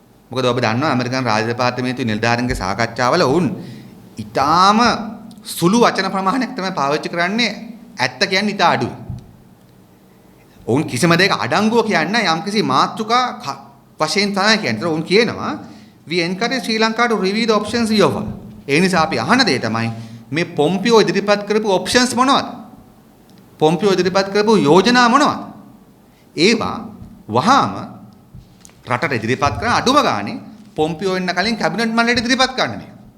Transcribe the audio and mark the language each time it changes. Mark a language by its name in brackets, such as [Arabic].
[Sinhala] මොකද ඔබ දන්නවා ඇමරිකන් රාජ්‍ය දෙපාර්තමේන්තුවේ නිලධාරීන්ගේ සාකච්ඡාවල වුන් ඊටාම සුළු වචන ප්‍රමාණයක් තමයි පාවිච්චි කරන්නේ ඇත්ත කියන්නේ ඊට අඩුයි. ඔවුන් කිසිම දෙයක අඩංගුව කියන්නේ යම්කිසි මාතෘකා වශයෙන් තමයි කියන්නේ. ඒතර ඔවුන් කියනවා [English] we encourage Sri Lanka to review the options we offer. [Sinhala] ඒ නිසා අපි අහන දේ තමයි මේ පොම්පියෝ ඉදිරිපත් කරපු ඔප්ෂන්ස් මොනවද? පොම්පියෝ ඉදිරිපත් කරපු යෝජනා මොනවද? ඒවා වහාම රටට ඉදිරිපත් කරන අඩුම ගානේ පොම්පියෝ එන්න කලින් කැබිනට් මණ්ඩලයට ඉදිරිපත් කරන්න මේ.